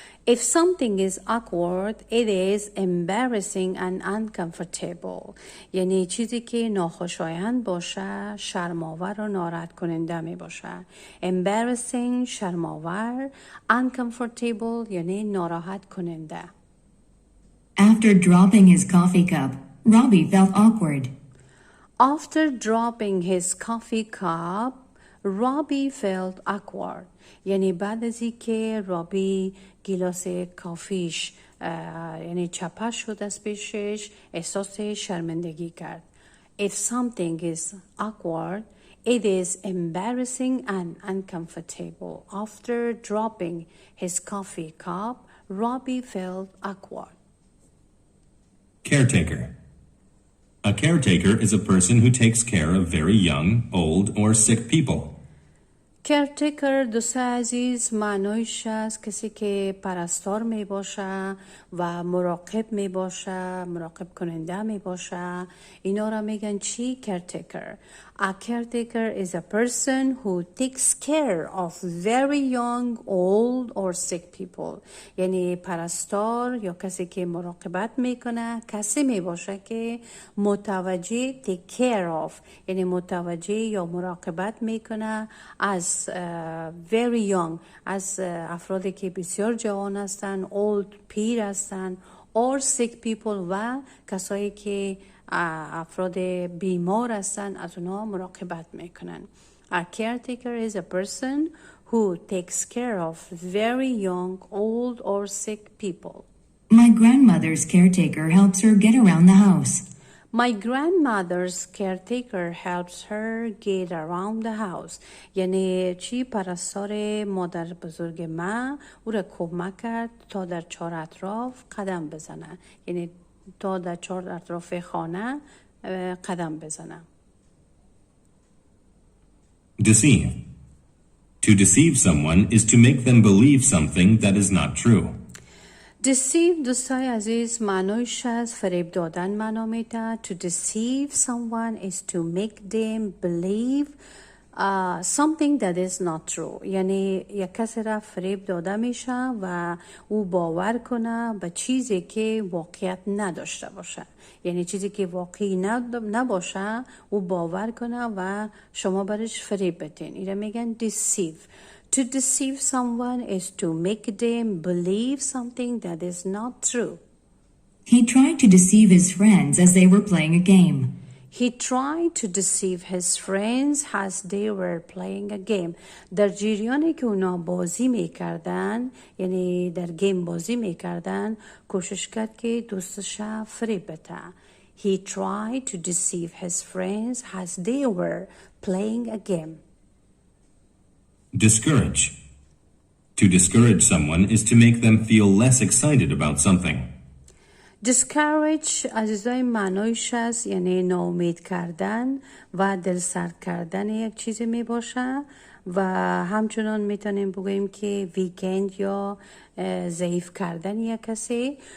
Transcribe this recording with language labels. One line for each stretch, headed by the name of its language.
English: If something is awkward, it is embarrassing and uncomfortable.
Persian: یعنی چیزی که ناخوشایند باشه، شرم‌آور و ناراحت کننده می باشه. Embarrassing شرم‌آور، uncomfortable یعنی ناراحت کننده.
English: After dropping his coffee cup, Robbie felt awkward. After dropping his coffee cup, Robbie felt awkward.
Persian: یعنی بعد از اینکه رابی گیلاس کافیش یعنی چپه شد از پیشش احساس شرمندگی کرد.
English: If something is awkward, it is embarrassing and uncomfortable. After dropping his coffee cup, Robbie felt awkward. Caretaker. A caretaker is a person who takes care of very young, old, or sick people.
Persian: caretaker دوست عزیز معنایش است کسی که پرستار می باشه و مراقب می باشه، مراقب کننده می باشه. اینا را میگن چی؟ caretaker.
English: A caretaker is a person who takes care of very young, old or sick people.
Persian: یعنی پرستار یا کسی که مراقبت میکنه کسی می باشه که متوجه
English: take care of
Persian: یعنی متوجه یا مراقبت میکنه از
English: very young،
Persian: از افرادی که بسیار جوان هستن، old پیر هستن،
English: or sick people
Persian: و کسایی که افراد بیمار هستن از اونها مراقبت میکنن.
English: A caretaker is a person who takes care of very young, old or sick people. My grandmother's caretaker helps her get around the house. My grandmother's caretaker helps her get around the house.
Persian: یعنی چی؟ پرستار مادر بزرگ من او را کمک کرد تا در چهار اطراف قدم بزنه. یعنی تا در چهار اطراف خانه قدم بزنه.
English: Deceive. To deceive someone is to make them believe something that is not true.
Persian: deceive دوستای عزیز معنایش از فریب دادن معنا میده.
English: To deceive someone is to make them believe something that is not true.
Persian: یعنی یک کسی را فریب داده میشه و او باور کنه به چیزی که واقعیت نداشته باشه. یعنی چیزی که واقعی نباشه او باور کنه و شما برش فریب بدین. اینا میگن deceive.
English: To deceive someone is to make them believe something that is not true. He tried to deceive his friends as they were playing a game. He tried to deceive his friends as they were playing a game.
Persian: در جریانی که اونا بازی میکردن، یعنی در گیم بازی میکردن، کوشش کرد که دوستش فریب بده.
English: He tried to deceive his friends as they were playing a game. Discourage. To discourage someone is to make them feel less excited about something.
Persian: discourage عزیزای معنایش است یعنی ناامید کردن و دلسرد کردن یک چیزی می باشه و همچنان میتونیم بگوییم که ویکند یا ضعیف کردن یک کسی.